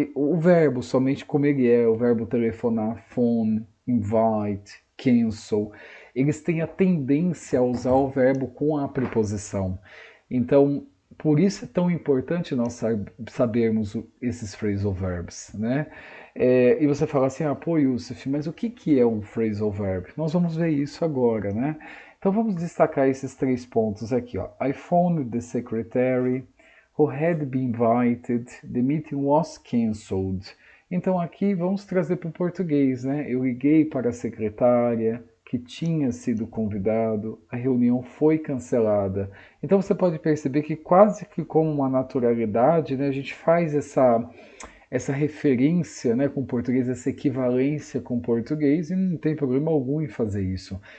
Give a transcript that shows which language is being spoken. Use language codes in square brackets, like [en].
[pt] O verbo somente como ele é, o verbo telefonar, phone, invite, cancel, eles têm a tendência a usar o verbo com a preposição. Então, por isso é tão importante nós sabermos esses phrasal verbs, né? E você fala assim, pô, Yusuf, mas o que é um phrasal verb? Nós vamos ver isso agora, né? Então vamos destacar esses 3 pontos aqui, ó. [en] I phoned the secretary who had been invited. The meeting was cancelled. [pt] Então aqui vamos trazer para o português, né? Eu liguei para a secretária que tinha sido convidado, a reunião foi cancelada. Então você pode perceber que quase que com uma naturalidade, né, a gente faz essa referência, né, com o português, essa equivalência com o português, e não tem problema algum em fazer isso.